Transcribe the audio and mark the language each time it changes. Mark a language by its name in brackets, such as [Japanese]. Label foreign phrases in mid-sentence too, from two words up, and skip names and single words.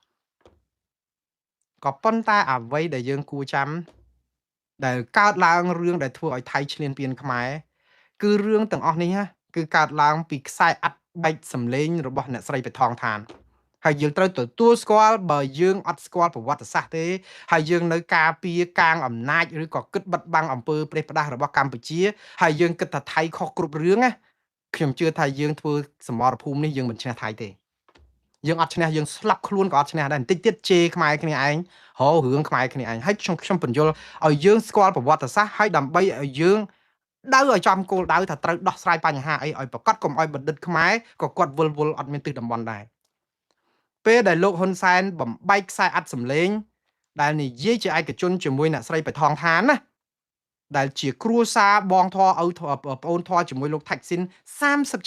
[Khmer] ក៏ប៉ុន្តែអ្វីដែលយើងគួរចាំដែលកើតឡើងរឿងដែលធ្វើឲ្យថៃឈ្លានពានខ្មែរគឺរឿងទាំងអស់នេះគឺកើតឡើងពីខ្សែអាត់បែកសម្លេងរបស់អ្នកស្រីបេថងឋានហើយយើងត្រូវទទួលស្គាល់បើយើងអត់ស្គាល់ប្រវត្តិសាស្ត្រទេហើយយើងនៅការពារកាងអំណាចឬក៏គិតបិទបាំងអំពើប្រេះផ្ដាស់របស់កម្ពុជាហើយយើង គិតថាថៃខុសគ្រប់រឿងខ្ញុំជឿថាយើងធ្វើសមរភូមិនេះយើងមិនឈ្នះថៃទេយើងអត់ឈ្នះយើងស្លាប់ខ្លួនក៏អត់ឈ្នះដែរបន្តិចទៀតជេរខ្មែរគ្នាឯងរករឿងខ្មែរគ្នាឯងហើយខ្ញុំបញ្យល់ឲ្យយើងស្គាល់ប្រវត្តិសាស្ត្រហើយដើម្បីឲ្យយើង [Vietnamese] đau ở trong cô đau thật [Khmer] ត្រូវដោះស្រាយបញ្ហាអីឲ្យប្រកាសកុំឲ្យបណ្ឌិតខ្មែរក៏គាត់វល់អត់មានទិស តំបន់ដែរពេលដែលលោកហ៊ុនសែនបំបែកខ្សែអត្តសម្លេងដែលនិយាយជាឯកជនជាមួយអ្នកស្រីបៃថងឋានណាដែលជាគ្រួសារបងធរឪប្អូនធរជាមួយលោកថាច់ស៊ីន30